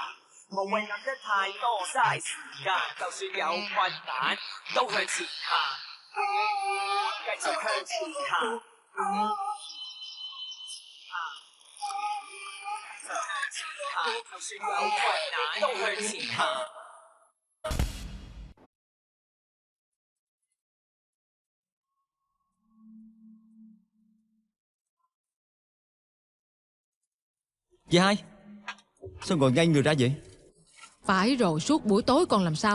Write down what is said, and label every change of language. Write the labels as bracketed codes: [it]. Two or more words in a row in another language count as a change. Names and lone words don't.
[yue] 無謂諗得太多，嘥時間。就算有困難，都向前行，繼續向前行。就算有困難，都向前行。 [vi] Chị hai, sao ngồi ngay người ra vậy? Phải rồi, suốt buổi tối còn làm sao?